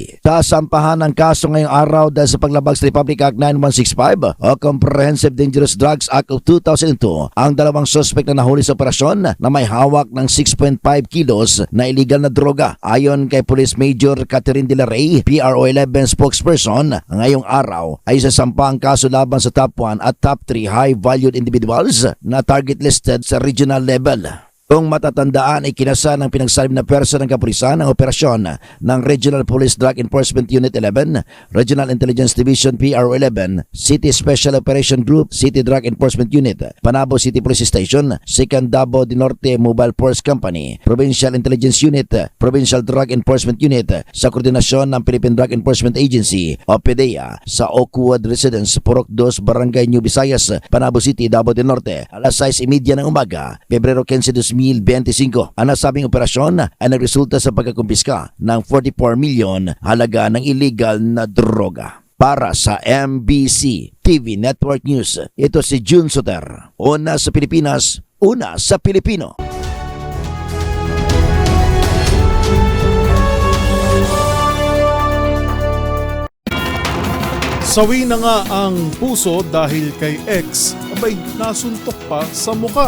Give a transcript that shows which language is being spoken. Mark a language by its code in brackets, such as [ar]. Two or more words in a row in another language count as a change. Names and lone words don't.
[tl] Sasampahan ng kaso ngayong araw dahil sa paglabag sa Republic Act 9165 o Comprehensive Dangerous Drugs Act of 2002 ang dalawang suspect na nahuli sa operasyon na may hawak ng 6.5 kilos na illegal na droga. Ayon kay Police Major Catherine De La Rey, PRO11 spokesperson, ngayong araw ay sasampa ang kaso laban sa top 1 at top 3 [en] high-valued individuals [tl] na [en] target listed [tl] sa [en] regional level. [tl] Kung matatandaan ay kinasa ng pinagsalim na pwersa ng kapulisan ang operasyon ng Regional Police Drug Enforcement Unit 11, Regional Intelligence Division PRO11, City Special Operation Group, City Drug Enforcement Unit, Panabo City Police Station, 2nd Davao del Norte Mobile Force Company, Provincial Intelligence Unit, Provincial Drug Enforcement Unit sa koordinasyon ng Philippine Drug Enforcement Agency o PDEA sa Oakwood Residence, Purok 2, Barangay New Visayas, Panabo City, Davao del Norte, alas 6:30 ng umaga, Pebrero 15, 2025. Ang nasabing operasyon ay nagresulta sa pagkakumpiska ng 44 milyon halaga ng illegal na droga. Para sa MBC TV Network News, ito si June Soter. Una sa Pilipinas, una sa Pilipino. Sawi na nga ang puso dahil kay ex, abay nasuntok pa sa muka.